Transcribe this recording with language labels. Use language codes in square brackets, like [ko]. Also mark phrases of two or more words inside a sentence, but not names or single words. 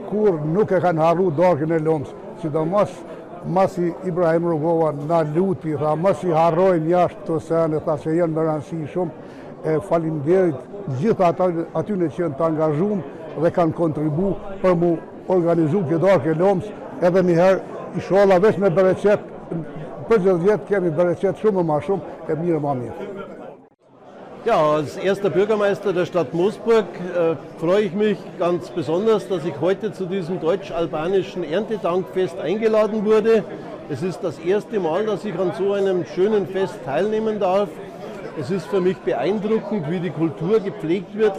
[sq] kur nuk e kanë harru Darkën e Lomës, sidomos masi Ibrahim Rugova na luti, tha, masi harrojnë jashtë të sene, tha se jenë më rëndësi shumë, falimderit gjitha atyne që janë të angazhum dhe kanë kontribu për mu organizu këtë Darkë e Lomës, edhe njëherë, inshallah veç me bereqet, për 60 vjetë kemi bereqet shumë ma shumë, e mirë ma mirë. [de] Ja, als erster Bürgermeister der Stadt Moosburg freue ich mich ganz besonders, dass ich heute zu diesem deutsch-albanischen Erntedankfest eingeladen wurde. Es ist das erste Mal, dass ich an so einem schönen Fest teilnehmen darf. Es ist für mich beeindruckend, wie die Kultur gepflegt wird.